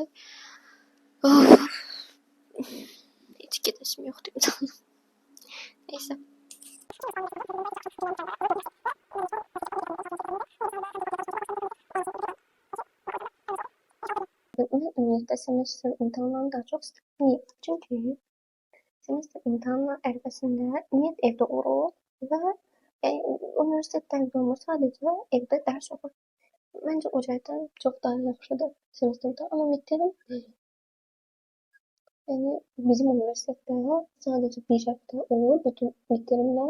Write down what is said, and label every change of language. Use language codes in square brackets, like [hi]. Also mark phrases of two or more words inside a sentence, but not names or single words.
[tr] Of, hiç gidesim yoktu imtihana. Neyse. Ben üniversite semestr imtahanlarını daha çok sıkıntı. [az] Çünkü semestr imtahanı ərəfəsində ümumiyyət evdə olur və universitetdə olmur, sadəcə evdə dərs olur. Məncə o cəhətdən çox daha yaxşıdır semestrdə. Amma midterm, yəni bizim universitetdə sadəcə bir həftə olur bütün midtermlər.